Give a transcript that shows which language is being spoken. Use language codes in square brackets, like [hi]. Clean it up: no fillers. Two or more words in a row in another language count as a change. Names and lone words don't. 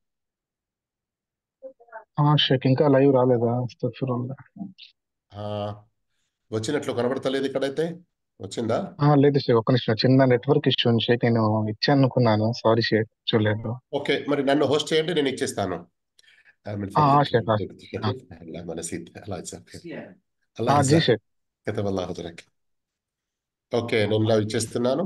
[ur] हाँ शेख, [te] ఇంకా లైవ్ రాలేదా? అస్తగ్ఫిరుల్లాహ్. ఆ, వచ్చినట్లు కనబడతలేదు ఇక్కడైతే. వచ్చిందా? లేదు షేక్, ఒక్క నిమిషం, చిన్న [en] network issue [te] ఉంది షేక్. నేను ఇచ్చాను అనుకున్నాను, సారీ షేక్, చూడలేదు. ఓకే, మరి నన్ను హోస్ట్ చేయండి, నేను ఇచ్చేస్తాను. [ar] من షేక్. فضلك تكتب. لا ما نسيت. الله يجزاك خير. الله జీ يجزاك. షేక్. كتب الله أجرك. [te] ఓకే, నేను లైవ్ ఇచ్చేస్తున్నాను.